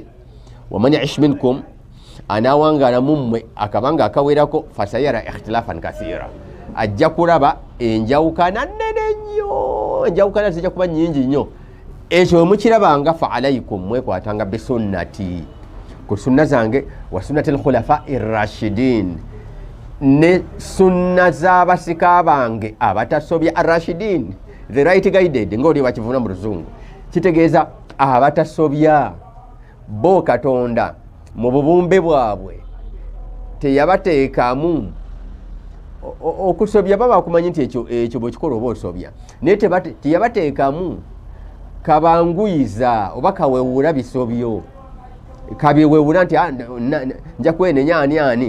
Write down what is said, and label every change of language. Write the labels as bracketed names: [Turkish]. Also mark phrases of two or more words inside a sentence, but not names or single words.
[Arabic] ومن يعش منكم, [Ganda] anaawangala mummwe akabanga akawerako [Arabic] فسيرى اختلافا كثيرا, [Ganda] ajja kulaba enjawukana nnene nnyo, enjawukana zijja kuba nnyingi nnyo. Ekyo mukirabanga [Arabic] فعليكم, [Ganda] mwekwatanga bisunnati, ku sunna zange, [Arabic] وسنة الخلفاء الراشدين, [Ganda] ne sunna z'abasika bange abatasobya ar-rashidin, [English] the right guided, [Ganda] ng'oli bakivuna mu Luzungu. Kitegeeza abatasobya, bo Katonda mu bubumbe bwabwe teyabateekamu okusobya. Baba bakumanyi nti ekyo bwekikola oba osobya, naye teyabateekamu kabanguyiza oba kawewula bisobyo, kabyewewula nti nja kwenenya ani.